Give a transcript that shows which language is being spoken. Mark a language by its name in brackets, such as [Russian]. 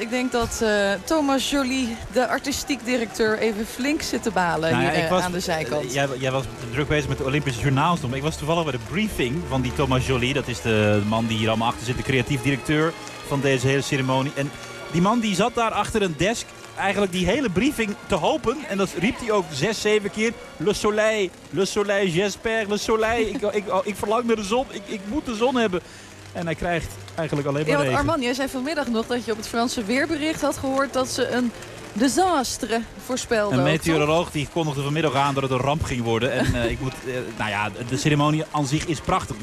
[Dutch] Ik denk dat Thomas Joly, de artistiek directeur, even flink zit te balen aan de zijkant. Jij was druk bezig met de Olympische journaals. Ik was toevallig bij de briefing van die Thomas Joly. Dat is de man die hier allemaal achter zit, de creatief directeur van deze hele ceremonie. En die man die zat daar achter een desk eigenlijk die hele briefing te hopen. En dat riep hij ook 6-7 keer. [French] Le soleil, j'espère, le soleil. [Dutch] Ik verlang naar de zon, ik moet de zon hebben. En hij krijgt eigenlijk alleen maar regen. Armand, jij zei vanmiddag nog dat je op het Franse weerbericht had gehoord dat ze een desastre voorspelde. Een meteoroloog die kondigde vanmiddag aan dat het een ramp ging worden. En de ceremonie aan zich is prachtig.